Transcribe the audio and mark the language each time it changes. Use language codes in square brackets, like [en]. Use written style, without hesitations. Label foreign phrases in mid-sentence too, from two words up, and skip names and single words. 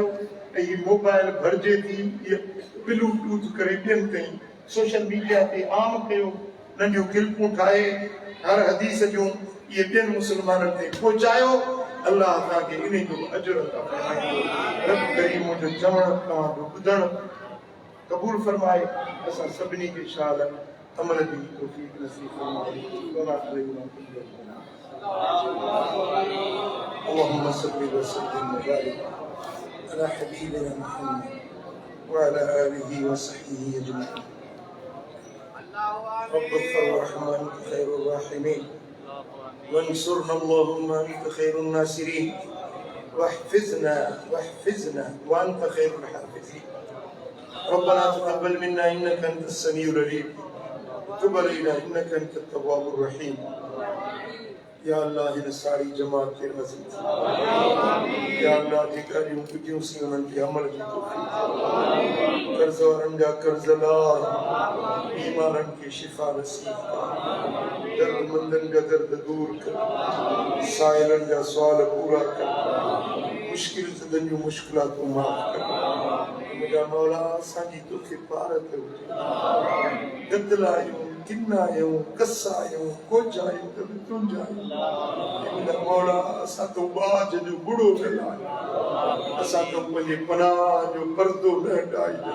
[sd] ऐं हीअ मोबाइल भरिजे थी, इहा ब्लूटूथ करे ॿियनि ताईं [en] social media [sd] ते आम कयो, नंढियूं क्लिपूं ठाहे हर हदीस जूं ये ॿियनि मुसलमाननि ते पहुचायो। अल्लाह तव्हांखे इन जो अजर अता फ़रमाईंदो। रब करीम मुंहिंजो चवण तव्हांजो ॿुधण क़बूल फ़रमाए। असां सभिनी खे शाल अमल की तौफीक नसीब फरमाए। [ar] اللهم صل وسلم وبارك على حبيبنا محمد وعلى آله وصحبه أجمعين. رب اغفر وارحم أنت خير الراحمين وانصرنا اللهم أنت خير الناصرين واحفظنا وأنت خير الحافظين. ربنا تقبل منا إنك أنت السميع العليم تب علينا إنك أنت التواب الرحيم. يا الله [sd] इन सारी जमात के नज़र [ar] يا الله [sd] की करियों कुजियों सी उन्हनि खे अमल की तौफीक कर्ज़ वारनि जा कर्ज़ लाइ बीमारनि खे शिफ़ा नसीब दर्दमंदनि जा दर्द दूर कर साइलनि जा सुवाल पूरा कर मुश्किल ज़दनि जूं मुश्किलातूं माफ़ कर। मुंहिंजा मौला असांजी तोखे पार कयो गदला आहियूं किना आहियूं कसा आहियूं कोज आहियूं त बि तुंहिंजा आहियूं। मुंहिंजा मौला असां तो बाज जो बुढ़ो न लाहियो असां तो पंहिंजे पनाह जो पर्दो न हटाइजो।